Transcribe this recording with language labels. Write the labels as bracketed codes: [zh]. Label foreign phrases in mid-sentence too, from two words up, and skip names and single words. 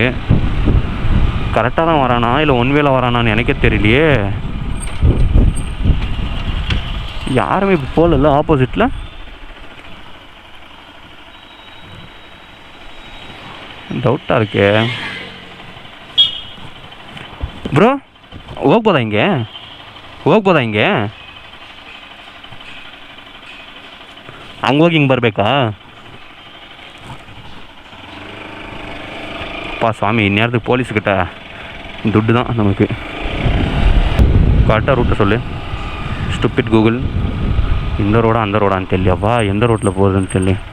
[ta] கரெக்டாக தான் வரானா இல்லை ஒன்வேல வரானான்னு எனக்கே தெரியலையே. யாருமே இப்போ போகல ஆப்போசிட்டில். டவுட்டாக இருக்கே ப்ரோ. [kn] ಹೋಗ್ಬೋದಾ ಹಿಂಗೆ ಹಂಗೋಗಿ ಹಿಂಗೆ ಬರಬೇಕಾ? [ta] அப்பா சாமி, இந்நேரத்துக்கு போலீஸ்கிட்ட துட்டு தான் நமக்கு. கரெக்டாக ரூட்டை சொல்லு ஸ்டூபிட் கூகுள். இந்த ரோடா அந்த ரோடான்னு தெரியலையாப்பா, எந்த ரோட்டில் போகுதுன்னு தெரியல.